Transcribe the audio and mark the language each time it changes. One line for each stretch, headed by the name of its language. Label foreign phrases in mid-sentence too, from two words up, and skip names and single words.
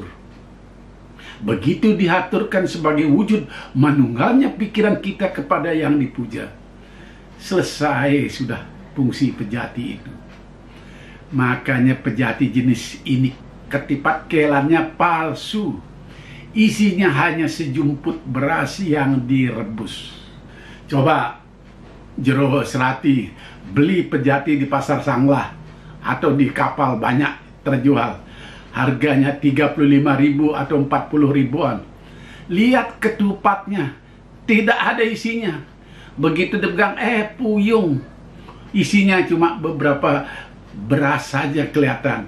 Indonesian: Begitu diaturkan sebagai wujud manunggalnya pikiran kita kepada yang dipuja, selesai sudah fungsi pejati itu. Makanya pejati jenis ini ketipat kelannya palsu. Isinya hanya sejumput beras yang direbus. Coba jero serati beli pejati di pasar Sanglah atau di kapal banyak terjual. Harganya 35.000 atau 40 ribuan. Lihat ketupatnya, tidak ada isinya. Begitu dipegang, puyung. Isinya cuma beberapa beras saja kelihatan.